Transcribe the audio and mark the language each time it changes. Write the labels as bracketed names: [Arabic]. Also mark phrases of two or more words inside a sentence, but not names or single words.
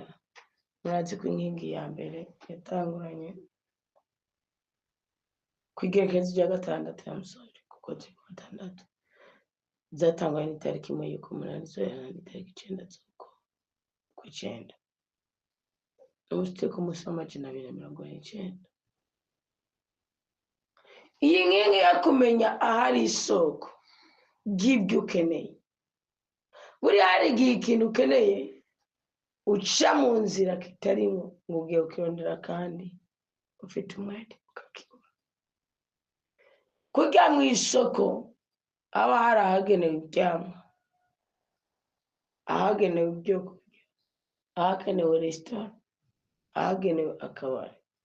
[Rundi] murazi ko inkingi ya mbere yatanguranye ku igenekerezo rya 6 kuko turi ku 6 zatangwa n'itariki 1 y'ukumunani zoherana n'itariki 9 z'uko kw'icenda. umusite ku musi w'amajana 249. iyi nkingi yo kumenya ahari isoko ry'ibyo ukeneye. buri hari igihe ikintu ukeneye uca mu nzira kitarimo ngo ugiye ukirondera kandi ufite umwete ukakibura. kurya mu isoko haba hari ahagenewe ibyamwa, ahagenewe ibyo kurya, ahagenewe resitora, ahagenewe akabari.